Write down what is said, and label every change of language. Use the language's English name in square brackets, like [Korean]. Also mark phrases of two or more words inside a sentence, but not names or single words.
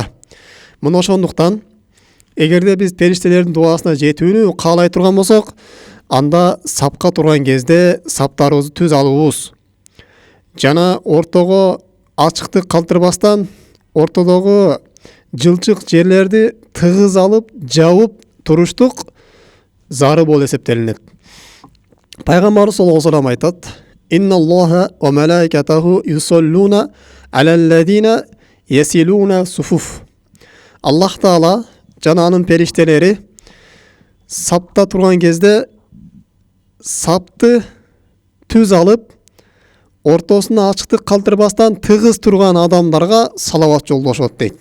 [Kyrgyz] Мына ошондуктан эгерде биз периштелердин дуасына жетүүнү каалай турган болсок, анда сапка турган кезде саптарыбызды түз алуубуз. Жана ортого ачыктык калтырбастан, ортодогу жылчык жерлерди тыгыз алып, жабып туруштук зары болуп эсептелинет. [Arabic] Пайгамбарыбыз صلى الله عليه وسلم айтат: "إن الله وملائكته يصلون على الذين يصلون الصفوف." [Kyrgyz] Аллах Таала жана анын периштелери сапта турган кезде сапты түз алып, ортосуна ачыктык калтырбастан тыгыз турган адамдарга салават жолдошот дейт.